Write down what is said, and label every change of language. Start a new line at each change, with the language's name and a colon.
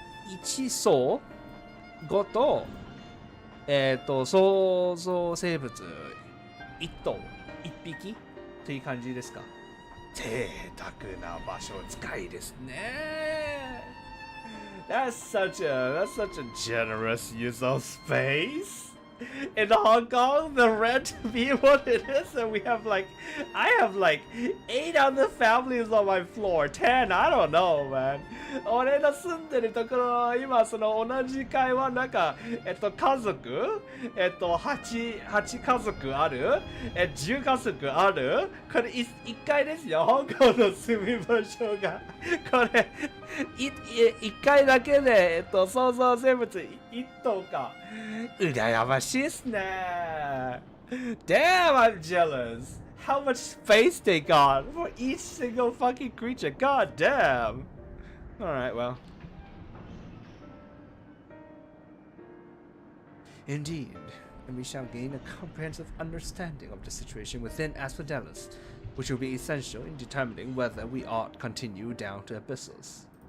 English: Each soul
Japanese: ごと創造生物一頭一匹という感じですか。贅沢な場所使いですね。
English: That's such a generous use of space. In Hong Kong, the rent be what it is, and I have 8 other families on my floor. 10, I don't know, man.
Japanese: 俺の住んでるところ、今その同じ階はなんか、家族、8家族ある、10家族ある。これ1階ですよ、香港の住み場所が。これ1階だけで、創造生物1頭か。羨ましいっすね。
English: Damn, I'm jealous. How much space they got for each single fucking creature. God damn. Alright, well. Indeed, and we shall gain a comprehensive understanding of the situation within Asphodelos, which will be essential in determining whether we ought continue down to Abyssos.